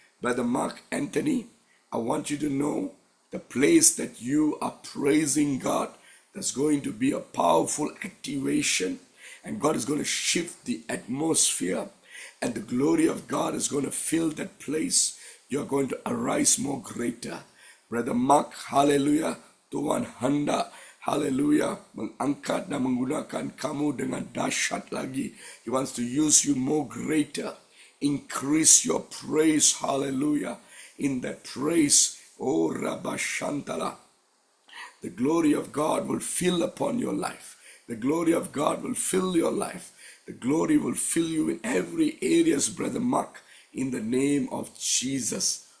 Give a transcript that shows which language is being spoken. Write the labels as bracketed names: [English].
[English] Brother Mark Anthony, I want you to know the place that you are praising God, there's going to be a powerful activation, and God is going to shift the atmosphere, and the glory of God is going to fill that place. You're going to arise more greater. [Malay] Brother Mark, hallelujah, Tuhan hendak, haleluya, mengangkat dan menggunakan kamu dengan dahsyat lagi. [English] He wants to use you more greater. Increase your praise, hallelujah. In that praise, oh Rabba Shantala, the glory of God will fill upon your life. The glory of God will fill your life. The glory will fill you in every areas, Brother Mark, in the name of Jesus.